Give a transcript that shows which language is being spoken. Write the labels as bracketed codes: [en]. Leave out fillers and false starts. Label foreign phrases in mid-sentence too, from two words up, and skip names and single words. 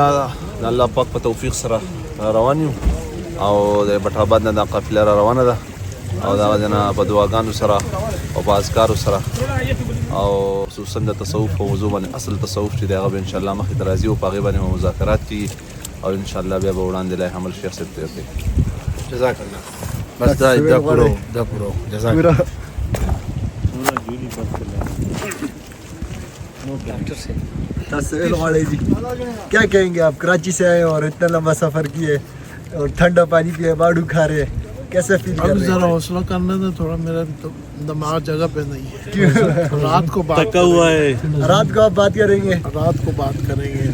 [ps] د الله پاک په توفیق سره روان یو او د بټ آباد نه د قافله را روانه ده او دا نه په دعاګانو سره او په اذکارو سره او خصوصا د تصوف او موضوع باندې اصل تصوف چې دغه [ar] ان شاء الله [ps] مخې ته راځي او په هغه باندې مذاکرات کیږي او [ar] ان شاء الله [ps] بیا به وړاندې لای عمل شیخ صاحب ته کوي. [ar] جزاک الله. [ps] بس دا پورو [ar] جزاک الله. [ur] تصویر والے جی کیا کہیں گے آپ؟ کراچی سے آئے اور اتنا لمبا سفر کیے اور ٹھنڈا پانی پیے، باڑو کھا رہے، کیسے فیل کر رہے ہیں؟ ذرا حوصلہ کرنا تھا تھوڑا، میرا دماغ جگہ پہ نہیں ہے. رات کو بات تھکا ہوا ہے. رات کو آپ بات کریں گے؟ رات کو بات کریں گے.